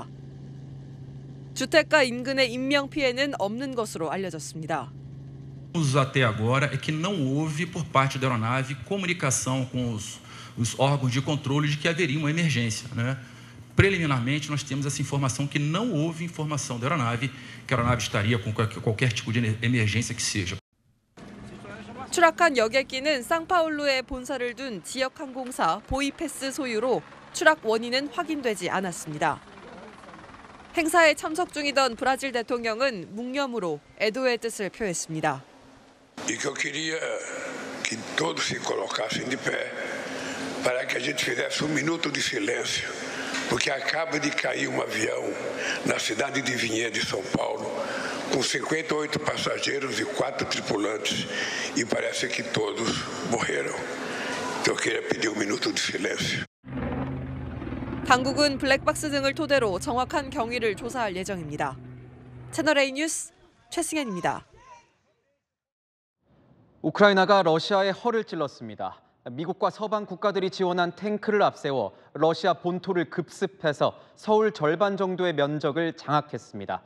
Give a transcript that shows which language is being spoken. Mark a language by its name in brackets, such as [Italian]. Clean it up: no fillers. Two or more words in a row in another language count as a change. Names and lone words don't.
[Korean] 주택가 인근의 인명 피해는 없는 것으로 알려졌습니다. [Portuguese] Até agora é que não houve por parte da aeronave comunicação com os órgãos de controle de que haveria uma emergência, né? Preliminarmente, nós temos essa informação que não houve informação da aeronave, que a aeronave estaria com qualquer tipo de emergência que seja. [Korean] 추락한 여객기는 상파울루에 본사를 둔 지역 항공사 보이패스 소유로 추락 원인은 확인되지 않았습니다. 행사에 참석 중이던 브라질 대통령은 묵념으로 애도의 뜻을 표했습니다. [Portuguese] E que eu queria que todos se colocassem de pé para que a gente fizesse minuto de silêncio, porque acaba de cair avião na cidade de Vinhedo, São Paulo, com 58 passageiros e 4 tripulantes, e parece que todos morreram. Então eu queria pedir minuto de silêncio. [Korean] 당국은 블랙박스 등을 토대로 정확한 경위를 조사할 예정입니다. 채널A 뉴스 최승현입니다. 우크라이나가 러시아의 허를 찔렀습니다. 미국과 서방 국가들이 지원한 탱크를 앞세워 러시아 본토를 급습해서 서울 절반 정도의 면적을 장악했습니다.